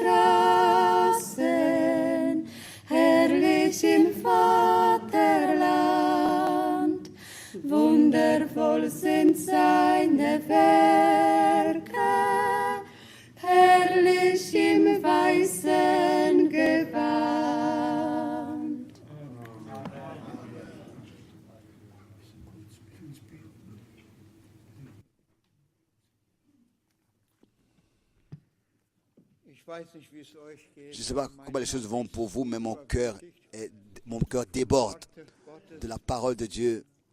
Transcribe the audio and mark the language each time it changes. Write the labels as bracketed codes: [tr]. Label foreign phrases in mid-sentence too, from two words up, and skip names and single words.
[de] Straßen, herrlich im Vaterland, wundervoll sind seine Werke, herrlich im weißen Gewand. [fr] Je ne sais pas comment les choses vont pour vous, mais mon cœur déborde de la parole de Dieu.